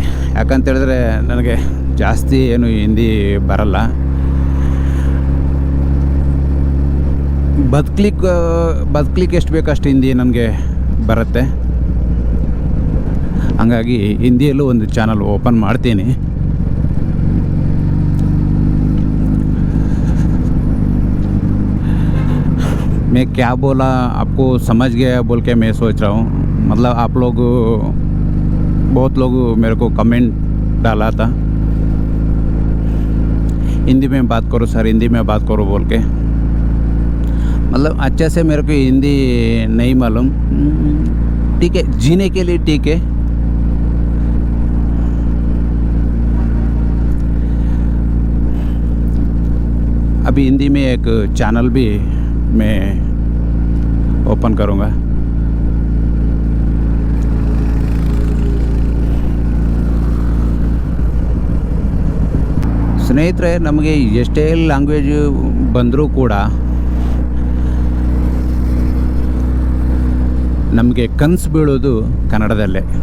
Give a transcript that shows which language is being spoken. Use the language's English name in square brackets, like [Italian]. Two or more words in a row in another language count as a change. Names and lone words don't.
[Kannada] ಯಾಕಂತೇಳಿದ್ರೆ ನನಗೆ ಜಾಸ್ತಿ ಏನು ಹಿಂದಿ ಬರಲ್ಲ. ಬದುಕ್ಲಿಕ್ಕೆ ಎಷ್ಟು ಬೇಕಷ್ಟು ಹಿಂದಿ ನನಗೆ ಬರುತ್ತೆ. ಹಂಗಾಗಿ ಹಿಂದಿಯಲ್ಲೂ ಒಂದು [English] channel open [Kannada] ಮಾಡ್ತೀನಿ. [Hindi] मैं क्या बोला आपको समझ गया बोल के मैं सोच रहा हूँ. मतलब आप लोग बहुत लोग मेरे को कमेंट डाला था हिंदी में बात करो सर, हिंदी में बात करो बोल के. मतलब अच्छे से मेरे को हिंदी नहीं मालूम. ठीक है, जीने के लिए ठीक है. अभी हिंदी में एक चैनल भी मैं ओपन करूँगा. [Kannada] ಸ್ನೇಹಿತರೆ, ನಮಗೆ ಎಷ್ಟೇ ಲ್ಯಾಂಗ್ವೇಜ್ ಬಂದರೂ ಕೂಡ ನಮಗೆ ಕನಸು ಬೀಳೋದು ಕನ್ನಡದಲ್ಲೇ.